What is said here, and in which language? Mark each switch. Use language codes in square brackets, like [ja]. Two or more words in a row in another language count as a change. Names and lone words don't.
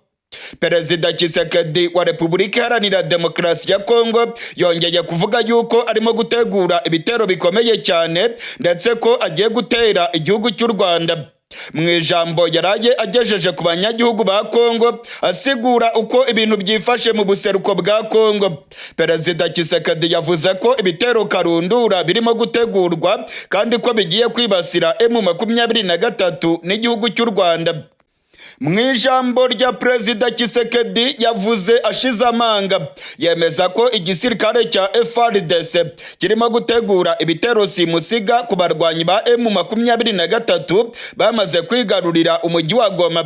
[rw] Perezida Tshisekedi wa Repubulika Iharanira Demokarasi ya Kongo yongeye kuvuga yuko arimo gutegura ibitero bikomeye cyane ndetse ko agiye gutera igihugu cy'u Rwanda. Mu ijambo yaraye agejeje ku banyagihugu ba Kongo asigura uko ibintu byifashe mu buseruko bwa Kongo, Perezida Tshisekedi yavuze ko ibitero karundura birimo gutegurwa kandi ko bigiye kwibasira M23 n'igihugu cy'u Rwanda. Mu ijambo rya Perezida Tshisekedi yavuze ashize amanga, yemeza ko igisirikare cya FARDC kirimo gutegura ibitero simusiga ku barwanyi ba M23 bamaze kwigarurira umujyi wa Goma.